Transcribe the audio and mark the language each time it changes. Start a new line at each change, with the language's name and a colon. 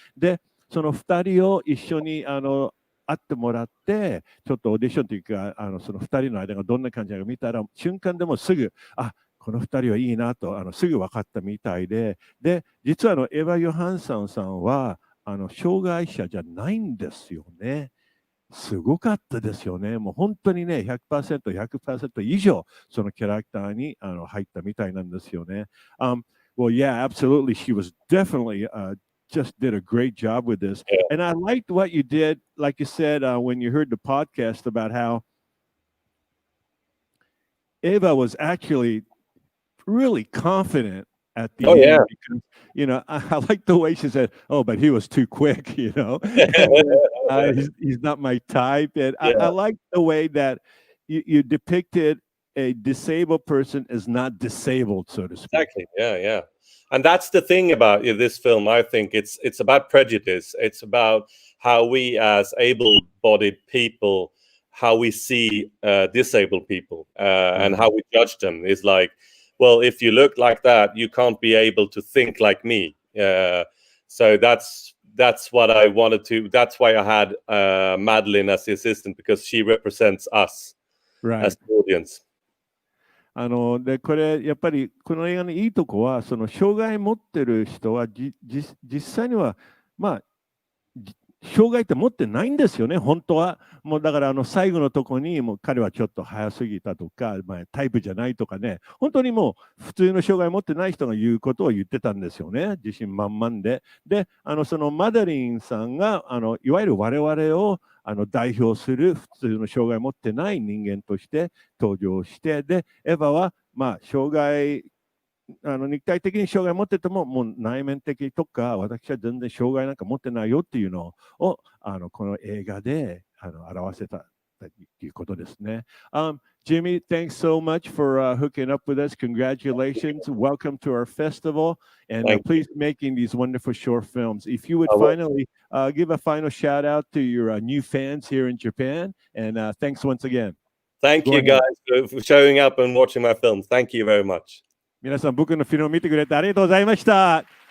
Japanese: で、その2人を一緒に会ってもらって、ちょっとオーディションというか、その2人の間がどんな感じなのか見たら、瞬間でもすぐ、この2人はいいなとすぐ分かったみたいで、実はエヴァ・ヨハンソンさんは障害者じゃないんですよね。すごかったですよね。もう本当にね、100%、100% 以上、そのキャラクターに入ったみたいなんですよね。
English: Well, yeah, absolutely. She was definitely just did a great job with this. Yeah. And I liked what you did, like you said, when you heard the podcast about how Ava was actually really confident at the end. Yeah. Because, I like the way she said, "Oh, but he was too quick," and then, he's not my type. And Yeah. I like the way that you depicted a disabled person as not disabled, so to speak. Exactly. Yeah. And that's the thing about this film. I think it's about prejudice. It's about how we as able-bodied people, how we see disabled people, and how we judge them. Is like, well, if you look like that, you can't be able to think like me. So that's what I wanted to. That's why I had Madeline as the assistant, because she represents us as the audience.
Japanese: でこれやっぱりこの映画のいいとこは、その障害持ってる人は実際には障害って持ってないんですよね、本当は。もうだから最後のとこにもう彼はちょっと早すぎたとか、タイプじゃないとかね、本当にもう普通の障害持ってない人が言うことを言ってたんですよね、自信満々で。で、そのマダリンさんがいわゆる我々を代表する普通の障害を持ってない人間として登場して、で、エヴァは障害、肉体的に障害を持ってても、もう内面的とか、私は全然障害なんか持ってないよっていうのを、この映画で表せたということですね。
English: Jimmy, thanks so much for hooking up with us. Congratulations. Welcome to our festival. And please making these wonderful short films. If you would finally give a final shout out to your new fans here in Japan. And thanks once again. Thank you guys for showing up and watching my films. Thank you very much.
Japanese: 皆さん、僕のフィルムを見てくれてありがとうございました。